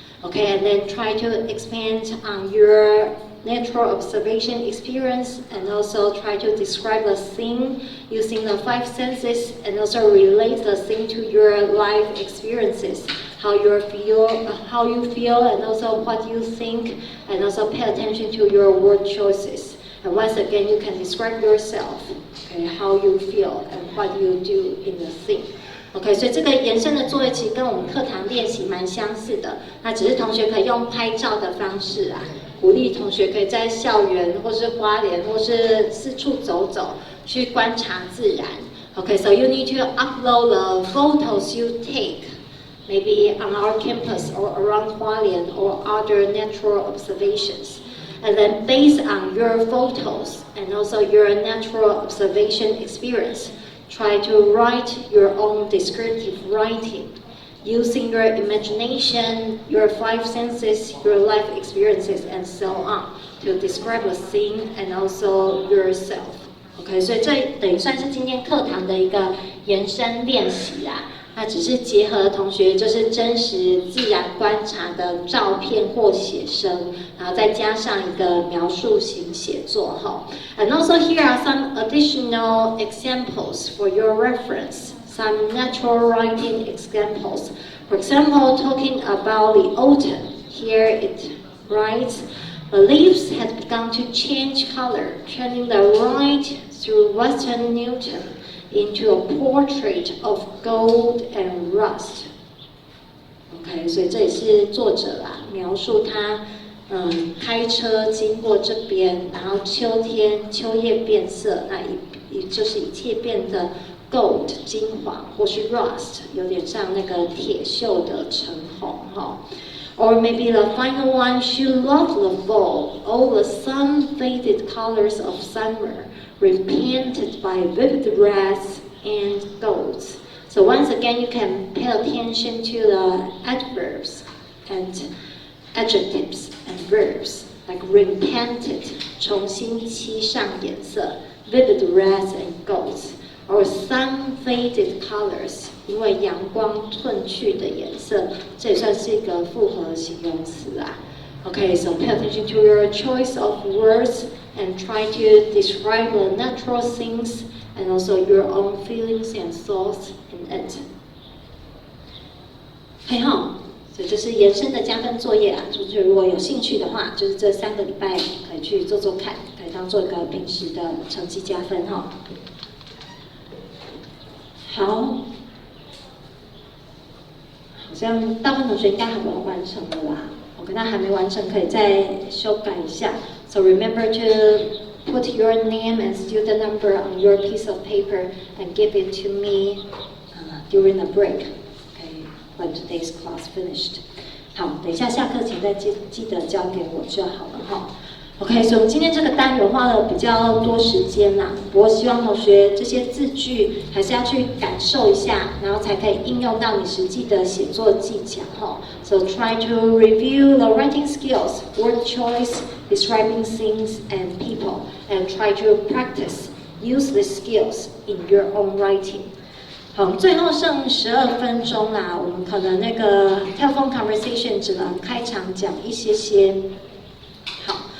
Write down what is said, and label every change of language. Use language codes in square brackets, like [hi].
[en] Okay, and then try to expand on your natural observation experience and also try to describe the scene using the 5 senses and also relate the scene to your life experiences. How you feel, and also what you think, and also pay attention to your word choices. And once again, you can describe yourself, okay, how you feel and what you do in the scene. [zh] OK， 所以这个延伸的作业其实跟我们课堂练习蛮相似的，那只是同学可以用拍照的方式啊，鼓励同学可以在校园或是花莲或是四处走走，去观察自然。 [en] OK， so you need to upload the photos you take.Maybe on our campus or around Hualien or other natural observations. And then based on your photos and also your natural observation experience, try to write your own descriptive writing using your imagination, your five senses, your life experiences, and so on to describe a scene and also yourself. [zh] OK， 所以这等于算是今天课堂的一个延伸练习啦。那只是结合同学就是真实自然观察的照片或写生，然后再加上一个描述型写作哈。 [en] And also here are some additional examples for your reference. Some natural writing examples. For example, talking about the autumn. Here it writes, the leaves had begun to change color, turning the ride through Western Newton into a portrait of gold and rust. [zh] OK， 所以这也是作者啦，描述他开车经过这边，然后秋天秋叶变色，那就是一切变得 gold 金黄，或是 rust 有点像那个铁锈的橙红哈。 [en] Or maybe the final one, she loved the fall, all the sun-faded colors of summer, repainted by vivid reds and golds. So once again, you can pay attention to the adverbs and adjectives and verbs, like repainted, [zh] 重新漆上颜色, [en] vivid reds and golds, or sun-faded colors, [zh] 因为阳光褪去的颜色，这也算是一个复合形容词啦。 [en] Okay, so pay attention to your choice of words and try to describe the natural scenes and also your own feelings and thoughts in it. [zh] 嘿哈，所以这是延伸的加分作业啊，就是如果有兴趣的话，就是这3个礼拜可以去做做看，可以当做一个平时的成绩加分哈。好，好像大部分同学应该很完成了啦。 OK， 那还没完成可以再修改一下。 [en] So remember to put your name and student number on your piece of paper and give it to me during the break. Okay, when today's class finished. [zh] 好，等一下下课前再记得交给我就好了哈。 OK， 所以我们今天这个单元花了比较多时间啦，不过希望同学这些字句还是要去感受一下，然后才可以应用到你实际的写作技巧哈。 [en] So try to review the writing skills, word choice, describing scenes and people, and try to practice, use these skills in your own writing. [zh] 好，最后剩12分钟啦，我们可能那个 telephone conversation 只能开场讲一些。好。